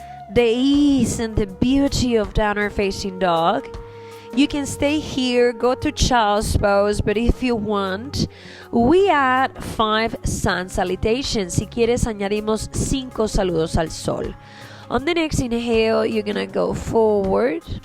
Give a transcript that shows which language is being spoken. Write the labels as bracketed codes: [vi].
[en] The ease and the beauty of downward facing dog. You can stay here, go to child's pose, but if you want, we add 5 sun salutations. [es] Si quieres, añadimos 5 saludos al sol. [en] On the next inhale, you're gonna go forward.